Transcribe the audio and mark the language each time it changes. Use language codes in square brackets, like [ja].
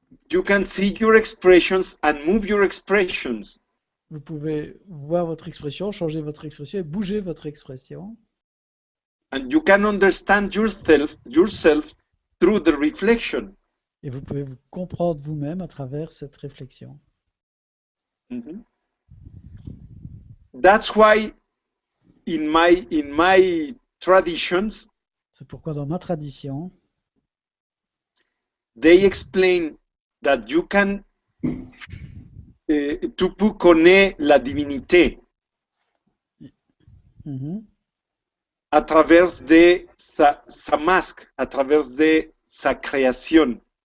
[en] you can see your expressions and move your expressions. [fr] vous pouvez voir votre expression, changer votre expression et bouger votre expression. [en] And you can understand yourself through the reflection. [fr] Et vous pouvez vous comprendre vous-même à travers cette réflexion. [en] That's why in my traditions, [fr] C'est pourquoi dans ma tradition, [en] they explain that you can [fr] tu peux connaître la divinité à travers de sa masque, à travers de sa création.